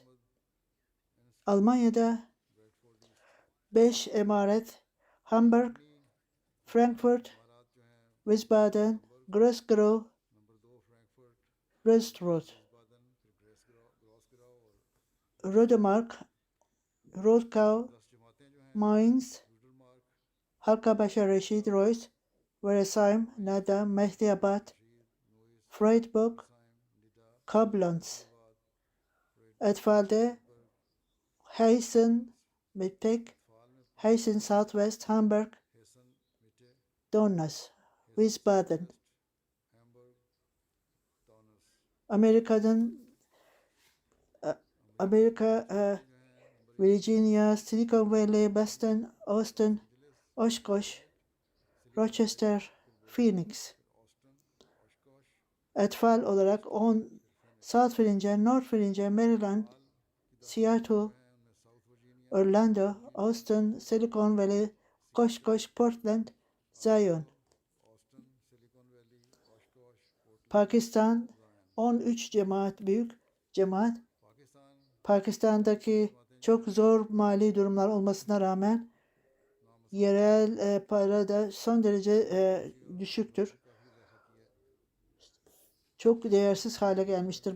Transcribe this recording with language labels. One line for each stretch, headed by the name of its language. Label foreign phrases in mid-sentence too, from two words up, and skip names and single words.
Turkish: Almanya'da 5 emaret, Hamburg, Frankfurt, Wiesbaden, Grosgro, Röstrot, Rodemark, Rodkau, Mainz, Halkabaşa Reşit Royce, Veresheim, Nada, Mehdiabad, Freiburg, Koblenz. Etfal'de Hessen, Mitte, Hessen Southwest, Hamburg, Donnas, Wiesbaden. Amerika, Virginia, Silicon Valley, Boston, Austin, Oshkosh, Rochester, Phoenix. Etfal olarak South Virginia, North Virginia, Maryland, Seattle, Orlando, Austin, Silicon Valley, Oshkosh, Portland, Zion. Pakistan 13 büyük cemaat. Pakistan'daki çok zor mali durumlar olmasına rağmen yerel para da son derece düşüktür. Çok değersiz hale gelmiştir.